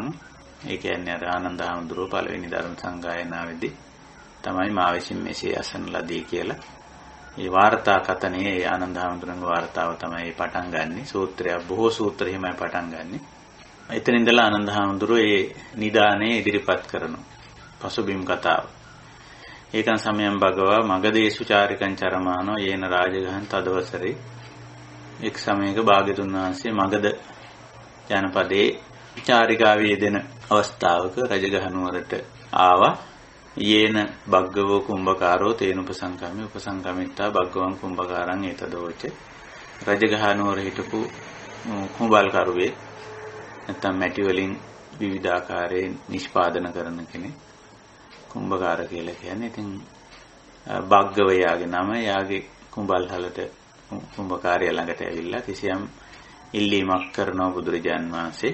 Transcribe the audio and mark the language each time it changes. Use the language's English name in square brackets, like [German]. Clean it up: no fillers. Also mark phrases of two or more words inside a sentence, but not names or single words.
[Sinhala] ඒ කියන්නේ අර ආනන්ද හාමුදුරුවෝ පළවෙනි ධර්ම සංගායනාවේදී තමයි මා විසින් මෙසේ අසන ලදී කියලා. ඒ වාර්තා කතනේ ඒ ආනන්ද හාමුදුරන්ගේ වාර්තාව තමයි පටන් ගන්නෙ. සූත්‍රය බොහෝ සූත්‍ර හිමයි පටන් ගන්නෙ. එතන ඉඳලා ආනන්ද හාමුදුරුවෝ ඒ නිදානේ ඉදිරිපත් කරනවා. පසුබිම් කතාව. [Pali] ඒකන් සමයම් භගවා මගදේසු චාරිකං චරමානෝ යේන රාජගහං තදවසරේ. [Sinhala] එක් සමයක භාග්‍යතුන් වහන්සේ මගද ජනපදයේ චාරිකාවේ යෙදෙන අවස්ථාවක රජගහ නුවරට ආවා. [Pali] යේන භග්ගවෝ කුම්භකාරෝ තේන උපසංගමිත්තා භග්ගවං කුම්භකාරං ඒතදෝච. [Sinhala] රජගහ නුවර හිටපු කුඹල් කරුවේ නැත්නම් මැටි වලින් විවිධාකාරයෙන් නිෂ්පාදන කරන කෙනෙක් කුම්භකාර කියලා කියන්නේ. ඉතින් භග්ගව යාගේ නම යාගේ කුඹල් හලට කුම්භකාරය ළඟට ඇවිල්ලා කිසියම් ඉල්ලීමක් කරනවා බුදුරජාන් වහන්සේ.